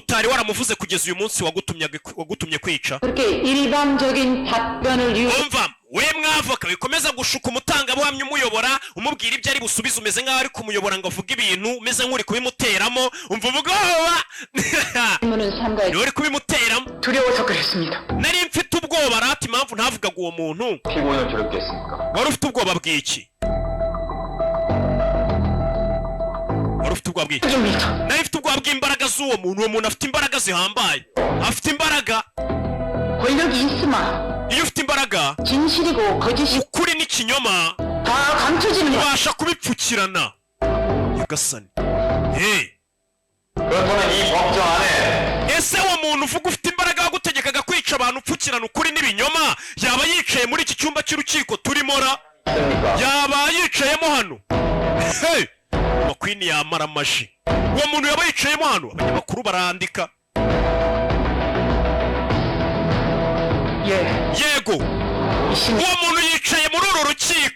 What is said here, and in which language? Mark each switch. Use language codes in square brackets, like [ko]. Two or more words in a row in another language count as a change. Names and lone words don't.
[rw] utari waramuvuze kugeza uyu munsi wagutumye kwica? [ko] 그렇게 일방적인 답변을 [rw] umva we mwavoka bikomeza gushuka umutangabuhamya umuyobora umubwira ibyo ari busubize umeze nk'aho ari kumuyobora ngo avuge ibintu umeze nk'uri kubimuteramo umva ubwoba ni uri kubimuteramo [ko] 두려워서 그랬습니다. [rw] nari mfite ubwoba rati impamvu ntavugaga uwo muntu [ko] 피고인을 괴롭겠습니까? [rw] wari ufite ubwoba bw'iki? wari ufite ubwoba bw'iki? nari mfite ubwoba bw'imbaraga z'uwo muntu. uwo muntu afite imbaraga zihambaye, afite imbaraga. [ko] 권력이 있으면 [rw] iyo ufite imbaraga [ko] 진실이고 거짓이 [rw] ukuri n'ikinyoma [ko] 다 감춰지는 거야. [rw] ubasha kubipfukirana. nyagasani [ko] 그렇다면 이 법정 안에 [rw] ese uwo muntu uvuga ufite imbaraga wagutegekaga kwica abantu upfukirana ukuri n'ibinyoma yaba yicaye muri iki cyumba cy'urukiko turimora? [ko] 있습니까? [rw] yaba yicayemo hano? makwini yamara amaji. uwo muntu yaba yicayemo hano? abanyamakuru barandika. yego uwo muntu yicaye muri uru rukiko.